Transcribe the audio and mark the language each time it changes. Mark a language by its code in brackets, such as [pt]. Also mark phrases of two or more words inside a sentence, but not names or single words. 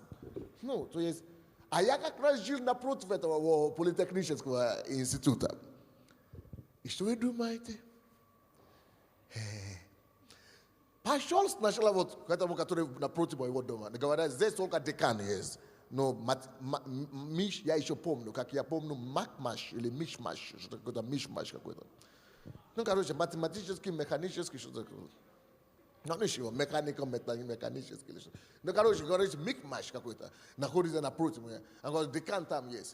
[ru] То есть, а я как раз жил напротив этого политехнического института. И что вы думаете? Пошел сначала вот к этому, который напротив моего дома. Говорят, здесь только декан есть. no mish ya еще помню, как я помню макмаш или мишмаш, что такое мишмаш какой-то. Ну, короче, математический, механический, что такое. Ну, не еще, механический. Ну, короче, микмаш какой-то. Находится напротив меня. Он говорит, декан там есть.